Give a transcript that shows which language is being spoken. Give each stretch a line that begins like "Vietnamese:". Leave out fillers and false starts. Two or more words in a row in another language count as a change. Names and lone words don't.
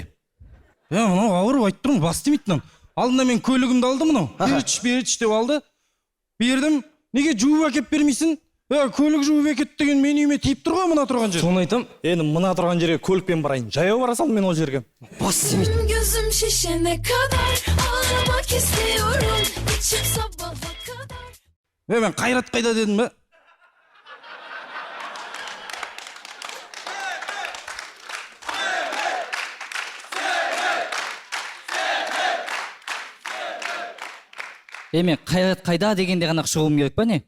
Kazakh: Мынау ауырып айтып тұрмын, бас істемейді мынау. Алдында мен көлігімді алдым мынау. Беріч деп алды. Бердім. Неге жуып әкеп бермейсің? Көлік жуып әкет деген мен үйіме тиіп тұр ғой мына тұрған жер. Соны айтам, енді мына тұрған жерге көлікпен барайын. Жаяу бара сал мен ол жерге. Бас істемейді.
Turkish: Gözüm şişene kadar ağlamak istiyorum içip sabaha kadar.
Kazakh: Мен Қайрат қайда дедім бе? Мен Қайрат қайда дегенде ғана шығуым керек па не?